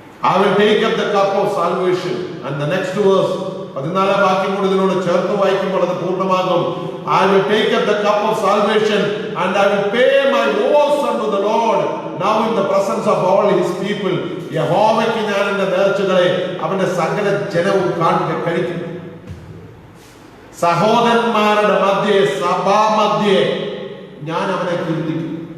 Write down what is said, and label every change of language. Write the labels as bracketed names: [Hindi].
[English] I will take up the cup of salvation. And the next verse, [Malayalam] 14-ാം വാക്യം കൂടി ഇതിനോട് ചേർത്ത് വായിക്കുമ്പോൾ അത് പൂർണ്ണമാകും. [English] I will take up the cup of salvation and I will pay my vows unto the Lord now in the presence of all His people. [Malayalam] യഹോവയ്ക്ക് ഞാൻ എന്റെ നേർച്ചകളെ അവന്റെ സകല ജനവും കാണുക കഴിക്കും. സഹോദരന്മാരുടെ മധ്യേ, സഭാ മധ്യേ ഞാൻ അവനെ കീർത്തിക്കും.